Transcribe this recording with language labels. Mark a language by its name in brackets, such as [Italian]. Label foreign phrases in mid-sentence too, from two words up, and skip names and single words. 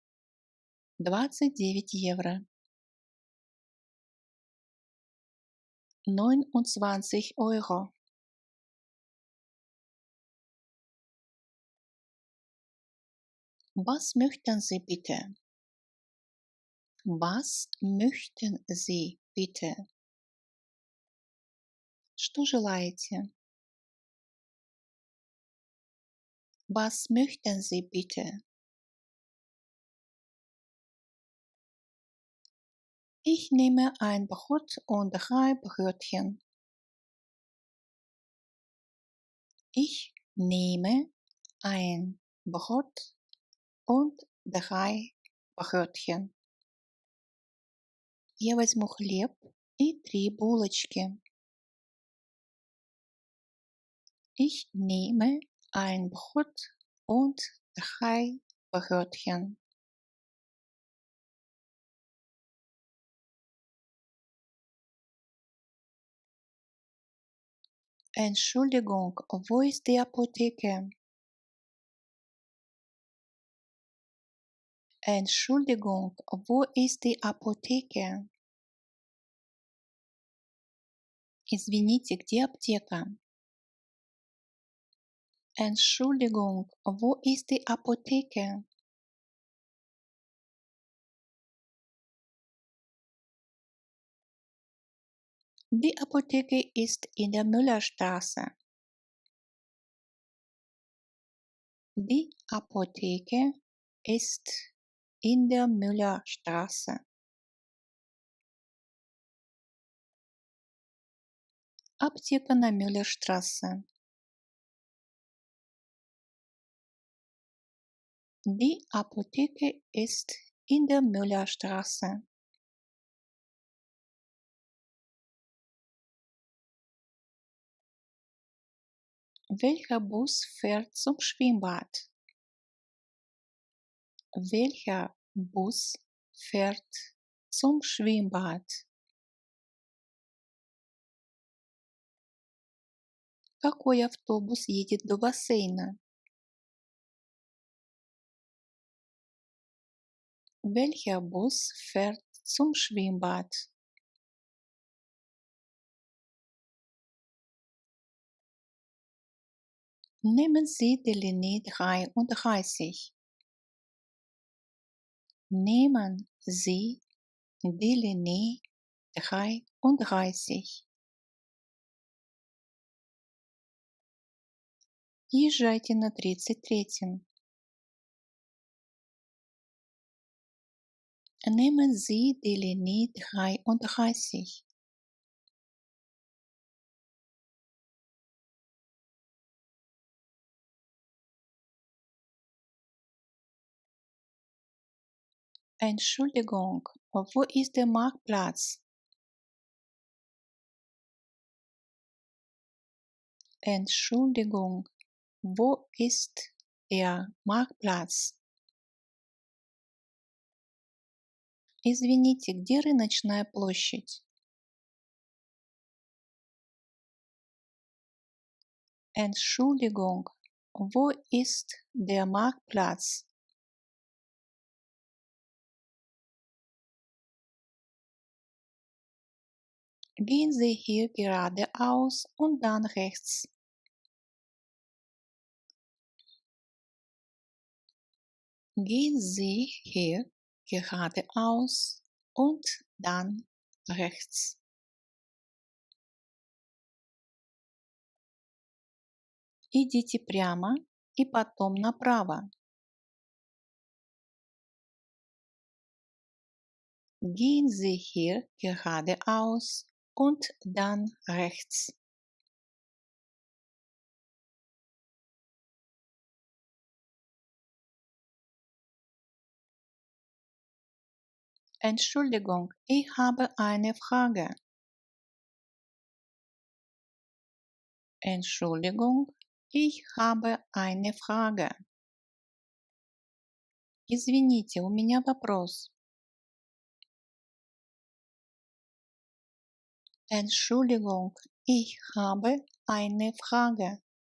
[Russian] 29 евро. [German] 29 €. Was möchten Sie bitte? Was möchten Sie bitte? [Russian] Что желаете? [German] Was möchten Sie bitte? Ich nehme ein Brot und 3 Brötchen. Ich nehme ein Brot und 3 Brötchen. [Russian] Я возьму хлеб и 3 булочки. [German] Ich nehme ein Brot und 3 Brötchen. Entschuldigung, wo ist die Apotheke? Entschuldigung, wo ist die Apotheke? [Russian] Извините, где аптека? [German] Entschuldigung, wo ist die Apotheke? Die Apotheke ist in der Müllerstraße. Die Apotheke ist in der Müllerstraße. [Russian] Аптека на Мюллерштрассе. [German] Die Apotheke ist in der Müllerstraße. Welcher Bus fährt zum Schwimmbad? Welcher Bus fährt zum Schwimmbad? [Russian] Какой автобус едет до бассейна? [German] Welcher Bus fährt zum Schwimmbad? Nehmen Sie die Linie 33. Nehmen Sie die Linie 33. [Russian] Езжайте на 33. [German] Nehmen Sie die Linie 33. Entschuldigung, wo ist der Marktplatz? Entschuldigung, wo ist der Marktplatz? [Russian] Извините, где рыночная площадь? [German] Entschuldigung, wo ist der Marktplatz? Gehen Sie hier geradeaus und dann rechts. Gehen Sie hier geradeaus und dann rechts. [Russian] Идите прямо и потом направо. [German] Gehen Sie hier geradeaus und dann rechts. Entschuldigung, ich habe eine Frage. Entschuldigung, ich habe eine Frage. [Russian] Извините, у меня вопрос. [German] Entschuldigung, ich habe eine Frage.